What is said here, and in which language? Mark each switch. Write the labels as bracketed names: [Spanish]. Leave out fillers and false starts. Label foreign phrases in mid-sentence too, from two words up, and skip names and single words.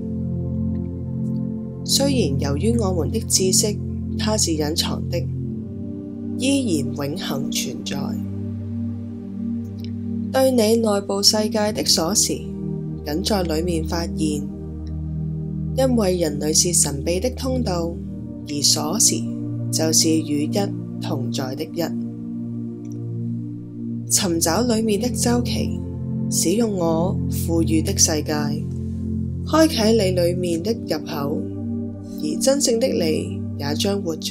[Chinese] 雖然由於我們的知識，它是隱藏的，依然永恆存在。對你內部世界的鎖匙，僅在裏面發現。因為人類是神秘的通道，而鎖匙就是與一同在的一。尋找裏面的週期，使用我賦予的世界，開啟你裏面的入口，而真正的你也將活着。